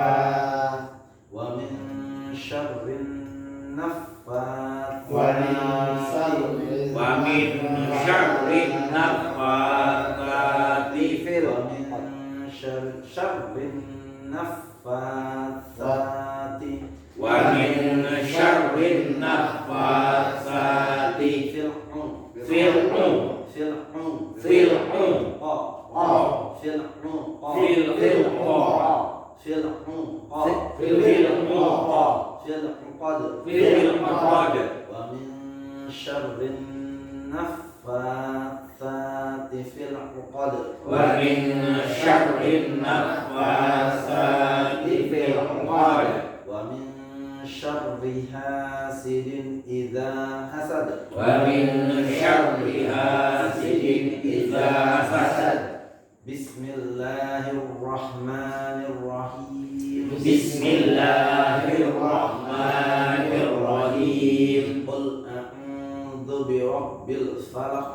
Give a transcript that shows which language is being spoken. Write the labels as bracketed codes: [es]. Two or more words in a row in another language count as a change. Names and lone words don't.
[ar] و من شر النفا و من شر النفاثات في و من شر النفاثات و من شر النفاثات نفاثات fil'u fil'u fil'u fil'u qa qa fil'u qa fil'u qa fil'u qa fil'u qa fil'u qad fil'u qad و من شر النفاثات في العقد و من شر نفاثات في العقد و من شر حاسد إذا حسد و من شر حاسد إذا حسد بسم الله الرحمن الرحيم بسم الله الرحمن الرحيم قل أعوذ برب الفلق